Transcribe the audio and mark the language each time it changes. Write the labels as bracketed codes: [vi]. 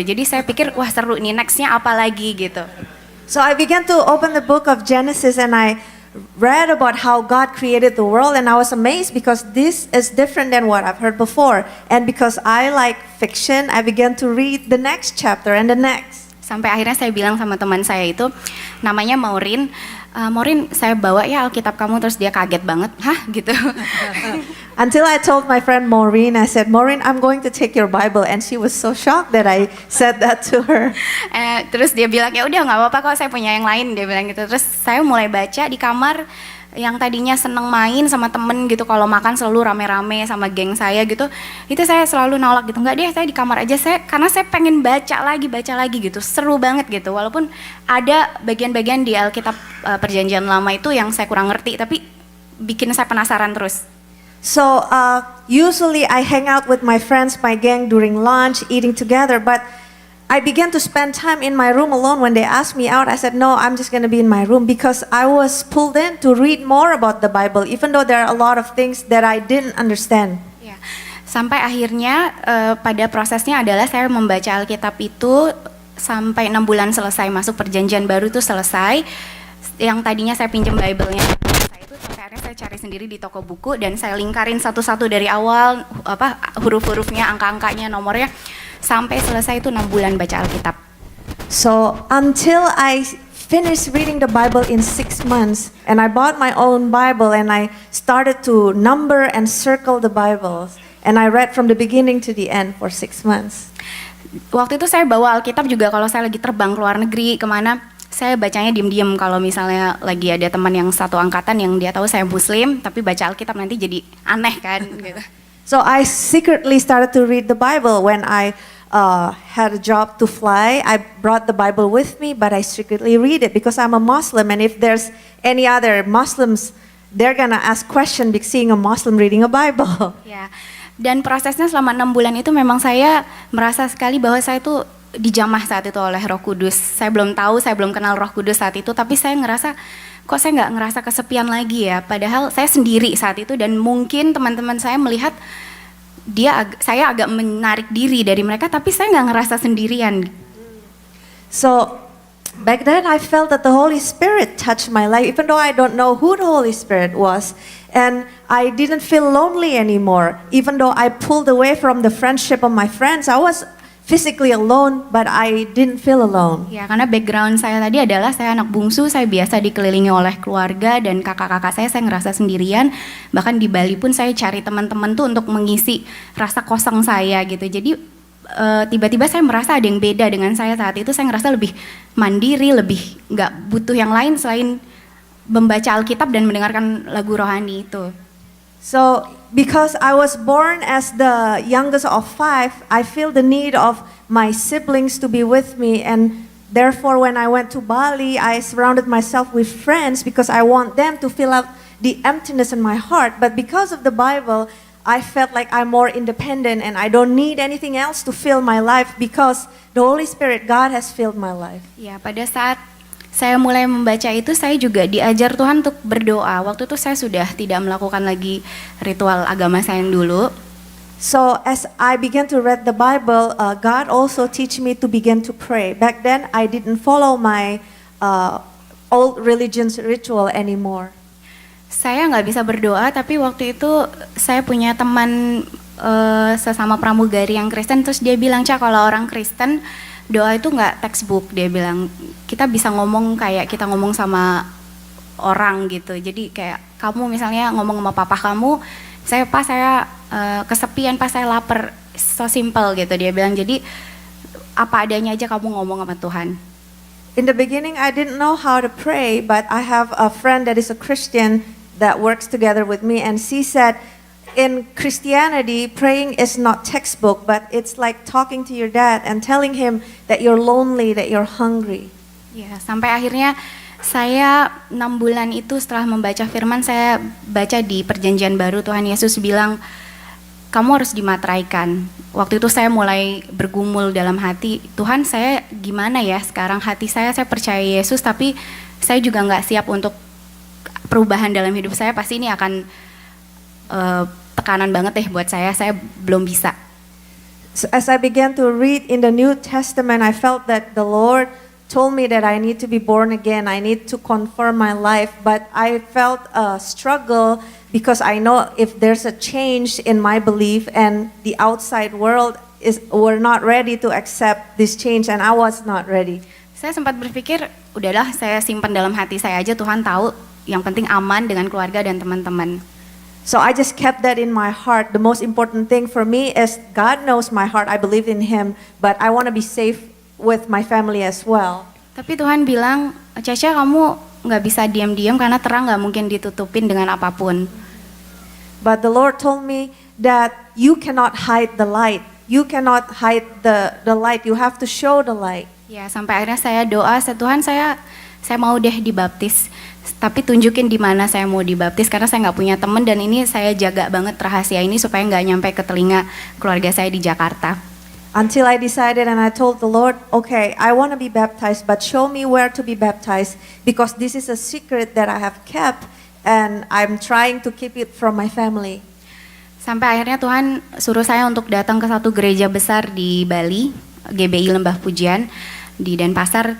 [id] Jadi saya pikir, wah seru nih, nextnya apa lagi gitu. [en] So I began to open the book of Genesis and I read about how God created the world, and I was amazed because this is different than what I've heard before. And because I like fiction, I began to read the next chapter and the next. [id] Sampai akhirnya saya bilang sama teman saya itu, namanya Maureen, Maureen saya bawa ya Alkitab kamu, terus dia kaget banget, hah gitu. [en] Until I told my friend Maureen, I said, Maureen, I'm going to take your Bible, and she was so shocked that I said that to her. [id] Terus dia bilang, ya udah nggak apa-apa kok, saya punya yang lain, dia bilang gitu. Terus saya mulai baca di kamar. Yang tadinya seneng main sama temen gitu, kalau makan selalu rame-rame sama geng saya gitu, itu saya selalu nolak gitu, nggak deh, saya di kamar aja, karena saya pengen baca lagi gitu, seru banget gitu. Walaupun ada bagian-bagian di Alkitab Perjanjian Lama itu yang saya kurang ngerti, tapi bikin saya penasaran terus. [en] So usually I hang out with my friends, my gang during lunch, eating together, but I began to spend time in my room alone. When they asked me out, I said, no, I'm just going to be in my room, because I was pulled in to read more about the Bible, even though there are a lot of things that I didn't understand. [id] Ya. Sampai akhirnya pada prosesnya adalah saya membaca Alkitab itu sampai 6 bulan selesai, masuk Perjanjian Baru itu selesai. Yang tadinya saya pinjam Bible-nya saya itu, sampai akhirnya saya cari sendiri di toko buku dan saya lingkarin satu-satu dari awal, huruf-hurufnya, angka-angkanya, nomornya, sampai selesai itu 6 bulan baca Alkitab. [en] So until I finished reading the Bible in 6 months, and I bought my own Bible and I started to number and circle the Bibles, and I read from the beginning to the end for 6 months. [id] Waktu itu saya bawa Alkitab juga kalau saya lagi terbang ke luar negeri kemana, saya bacanya diem-diem. Kalau misalnya lagi ada teman yang satu angkatan yang dia tahu saya Muslim, tapi baca Alkitab nanti jadi aneh kan gitu. [en] So I secretly started to read the Bible when I had a job to fly. I brought the Bible with me, but I secretly read it because I'm a Muslim, and if there's any other Muslims, they're gonna ask question seeing a Muslim reading a Bible. [id] Ya. Dan prosesnya selama 6 bulan itu memang saya merasa sekali bahwa saya itu dijamah saat itu oleh Roh Kudus. Saya belum tahu, saya belum kenal Roh Kudus saat itu, tapi saya ngerasa kok saya nggak ngerasa kesepian lagi ya. Padahal saya sendiri saat itu, dan mungkin teman-teman saya melihat saya agak menarik diri dari mereka, tapi saya nggak ngerasa sendirian. [en] So back then I felt that the Holy Spirit touched my life, even though I don't know who the Holy Spirit was. And I didn't feel lonely anymore. Even though I pulled away from the friendship of my friends, I was physically alone, but I didn't feel alone. [id] Ya, karena background saya tadi adalah saya anak bungsu, saya biasa dikelilingi oleh keluarga dan kakak-kakak saya ngerasa sendirian. Bahkan di Bali pun saya cari teman-teman tuh untuk mengisi rasa kosong saya gitu. Jadi tiba-tiba saya merasa ada yang beda dengan saya saat itu. Saya ngerasa lebih mandiri, lebih nggak butuh yang lain selain membaca Alkitab dan mendengarkan lagu rohani itu. [en] So because I was born as the youngest of 5, I feel the need of my siblings to be with me, and therefore when I went to Bali, I surrounded myself with friends because I want them to fill out the emptiness in my heart. But because of the Bible, I felt like I'm more independent and I don't need anything else to fill my life because the Holy Spirit, God has filled my life. [id] Ya, pada saat saya mulai membaca itu, saya juga diajar Tuhan untuk berdoa. Waktu itu saya sudah tidak melakukan lagi ritual agama saya yang dulu. [en] So as I began to read the Bible, God also teach me to begin to pray. Back then, I didn't follow my old religion's ritual anymore. [id] Saya nggak bisa berdoa, tapi waktu itu saya punya teman sesama pramugari yang Kristen, terus dia bilang, "Ca, kalau orang Kristen doa itu nggak textbook," dia bilang, "kita bisa ngomong kayak kita ngomong sama orang gitu. Jadi kayak kamu misalnya ngomong sama papa kamu, saya kesepian, pas saya lapar, [en] so simple [id] gitu," dia bilang. Jadi apa adanya aja kamu ngomong sama Tuhan. [en] In the beginning, I didn't know how to pray, but I have a friend that is a Christian that works together with me, and she said, in Christianity, praying is not textbook, but it's like talking to your dad and telling him that you're lonely, that you're hungry. [id] Ya, sampai akhirnya saya 6 bulan itu setelah membaca firman, saya baca di Perjanjian Baru Tuhan Yesus bilang, kamu harus dimateraikan. Waktu itu saya mulai bergumul dalam hati, Tuhan, saya gimana ya sekarang, hati saya percaya Yesus, tapi saya juga nggak siap untuk perubahan dalam hidup saya, pasti ini akan tekanan banget deh buat saya belum bisa. [en] So as I began to read in the New Testament, I felt that the Lord told me that I need to be born again. I need to confirm my life, but I felt a struggle because I know if there's a change in my belief and the outside world were not ready to accept this change, and I was not ready. [id] Saya sempat berpikir, udahlah saya simpan dalam hati saya aja, Tuhan tahu, yang penting aman dengan keluarga dan teman-teman. [en] So I just kept that in my heart. The most important thing for me is God knows my heart. I believe in Him, but I want to be safe with my family as well. [id] Tapi Tuhan bilang, Caca, kamu nggak bisa diam-diam karena terang nggak mungkin ditutupin dengan apapun. [en] But the Lord told me that you cannot hide the light. You cannot hide the light. You have to show the light. [id] Ya, sampai akhirnya saya doa, Tuhan, saya mau deh dibaptis. Tapi tunjukin di mana saya mau dibaptis, karena saya nggak punya teman, dan ini saya jaga banget rahasia ini supaya nggak nyampe ke telinga keluarga saya di Jakarta. [en] Until I decided and I told the Lord, okay, I want to be baptized, but show me where to be baptized, because this is a secret that I have kept and I'm trying to keep it from my family. [id] Sampai akhirnya Tuhan suruh saya untuk datang ke satu gereja besar di Bali, GBI Lembah Pujian di Denpasar.